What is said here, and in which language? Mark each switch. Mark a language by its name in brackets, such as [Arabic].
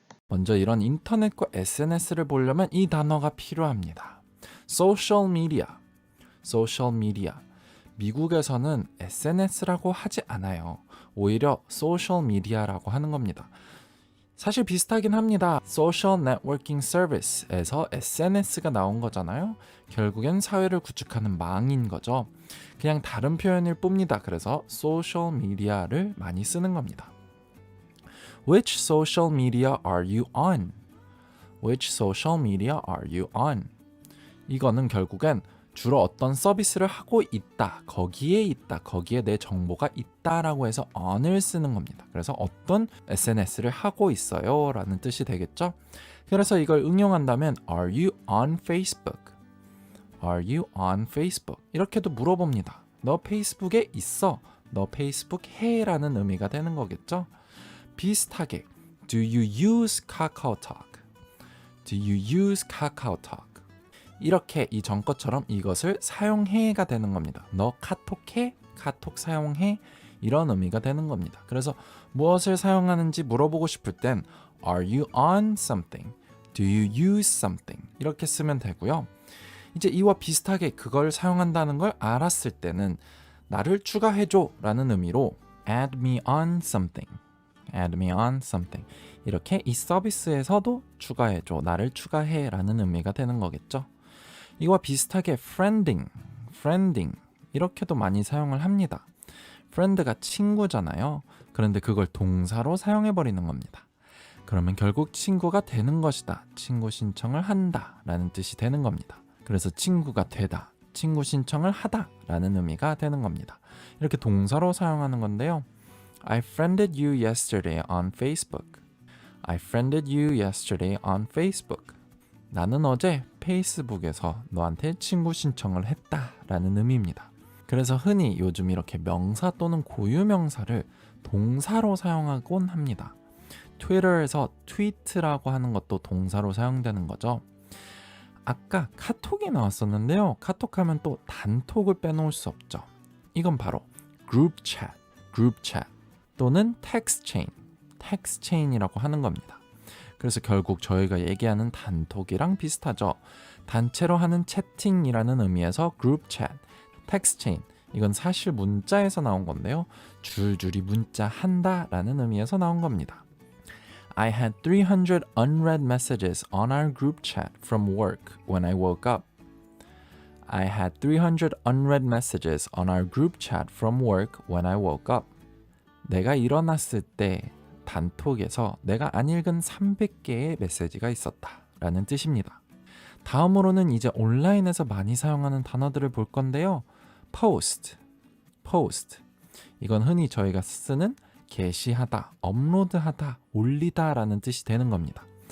[Korean] 먼저 이런 인터넷과 SNS를 보려면 이 단어가 필요합니다. 소셜 미디어. 소셜 미디어. 미국에서는 SNS라고 하지 않아요. 오히려 소셜 미디어라고 하는 겁니다. 사실 비슷하긴 합니다. Social Networking Service에서 SNS가 나온 거잖아요. 결국엔 사회를 구축하는 망인 거죠. 그냥 다른 표현일 뿐입니다. 그래서 소셜 미디어를 많이 쓰는 겁니다. [English] Which social media are you on? Which social media are you on? [Korean] 이거는 결국엔 주로 어떤 서비스를 하고 있다, 거기에 내 정보가 있다라고 해서 on을 쓰는 겁니다. 그래서 어떤 SNS를 하고 있어요 라는 뜻이 되겠죠. 그래서 이걸 응용한다면 [English] Are you on Facebook? Are you on Facebook? [Korean] 이렇게도 물어봅니다. 너 페이스북에 있어? 너 페이스북 해? 라는 의미가 되는 거겠죠. [English] 비슷하게 Do you use KakaoTalk? Do you use KakaoTalk? [Korean] 이렇게 이 전 것처럼 이것을 사용해가 되는 겁니다. 너 카톡해? 카톡 사용해? 이런 의미가 되는 겁니다. 그래서 무엇을 사용하는지 물어보고 싶을 땐 [English] Are you on something? Do you use something? [Korean] 이렇게 쓰면 되고요. 이제 이와 비슷하게 그걸 사용한다는 걸 알았을 때는 나를 추가해줘 라는 의미로 [English] Add me on something. Add me on something. [Korean] 이렇게 이 서비스에서도 추가해줘, 나를 추가해 라는 의미가 되는 거겠죠. 이와 비슷하게 friending 이렇게도 많이 사용을 합니다. friend가 친구잖아요. 그런데 그걸 동사로 사용해버리는 겁니다. 그러면 결국 친구가 되는 것이다, 친구 신청을 한다 라는 뜻이 되는 겁니다. 그래서 친구가 되다, 친구 신청을 하다 라는 의미가 되는 겁니다. 이렇게 동사로 사용하는 건데요. [English] I friended you yesterday on Facebook. I friended you yesterday on Facebook. [Korean] 나는 어제 페이스북에서 너한테 친구 신청을 했다 라는 의미입니다. 그래서 흔히 요즘 이렇게 명사 또는 고유명사를 동사로 사용하곤 합니다. 트위터에서 트위트라고 하는 것도 동사로 사용되는 거죠. 아까 카톡이 나왔었는데요. 카톡하면 또 단톡을 빼놓을 수 없죠. 이건 바로 group chat 또는 text chain이라고 하는 겁니다. 그래서 결국 저희가 얘기하는 단톡이랑 비슷하죠. 단체로 하는 채팅이라는 의미에서 group chat, text chain, 이건 사실 문자에서 나온 건데요. 줄줄이 문자 한다 라는 의미에서 나온 겁니다. [English] I had 300 unread messages on our group chat from work when I woke up. I had 300 unread messages on our group chat from work when I woke up. [Korean] 내가 일어났을 때 단톡에서 내가 안 읽은 300개의 메시지가 있었다 라는 뜻입니다. 다음으로는 이제 온라인에서 많이 사용하는 단어들을 볼 건데요. [English] post. [Korean] 이건 흔히 저희가 쓰는 게시하다, 업로드하다, 올리다 라는 뜻이 되는 겁니다.